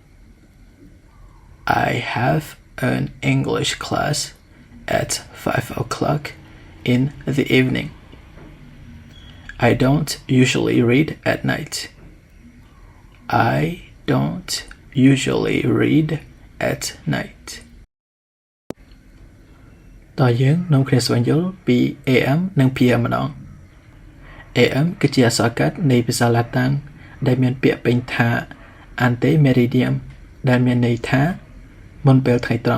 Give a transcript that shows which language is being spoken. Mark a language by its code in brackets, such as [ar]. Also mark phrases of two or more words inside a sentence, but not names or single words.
[en] I have an English class at 5 o'clock in the evening. I don't usually read at night. I don't usually read at night. [km] តើយើងនាំគ្នាស្វែងយល់ពី AM និង PM ម្ដង AM គឺជាអក្សរកាត់នៃភាសាឡាតាំងដែលមានពាក្យពេញថា [la] ante meridian [km] ដែលមានន័យថាមុនពេលថ្ងៃត្រ